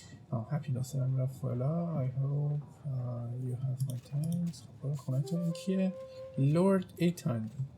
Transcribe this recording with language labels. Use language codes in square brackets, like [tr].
[fa] happiness هم رفت بالا. [en] I hope you have my thanks. [fa] خب خونه تو این کیه؟ Lord Ethan.